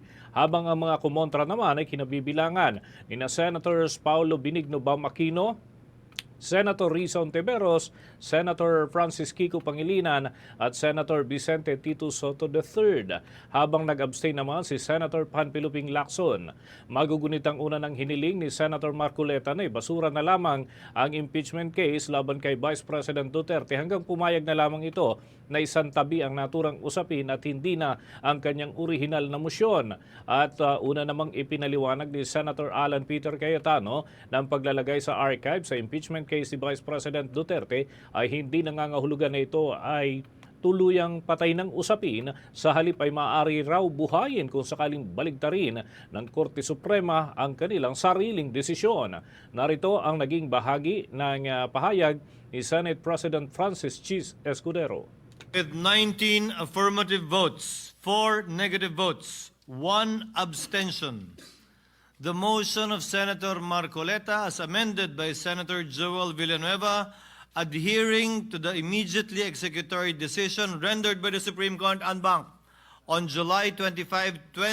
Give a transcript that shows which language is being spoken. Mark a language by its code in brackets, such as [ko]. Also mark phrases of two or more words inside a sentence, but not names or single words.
[tl] Habang ang mga kumontra naman ay kinabibilangan ni na Senators Paulo Benigno Bam Aquino, Senator Risa Ontiveros, Senator Francis Kiko Pangilinan at Senator Vicente Tito Soto III. Habang nag-abstain naman si Senator Panpiluping Lacson. Magugunit ang una ng hiniling ni Senator Marculeta na basura na lamang ang impeachment case laban kay Vice President Duterte hanggang pumayag na lamang ito na isang tabi ang naturang usapin at hindi na ang kanyang orihinal na motion. At una namang ipinaliwanag ni Senator Alan Peter Cayetano na ang paglalagay sa archive sa impeachment case ni Vice President Duterte ay hindi nangangahulugan na ito ay tuluyang patay ng usapin, sa halip ay maaari raw buhayin kung sakaling baligtarin ng Korte Suprema ang kanilang sariling desisyon. Narito ang naging bahagi ng pahayag ni Senate President Francis Chis Escudero. [en] With 19 affirmative votes, 4 negative votes, 1 abstention, the motion of Senator Marcoleta as amended by Senator Joel Villanueva adhering to the immediately executory decision rendered by the Supreme Court en banc on July 25,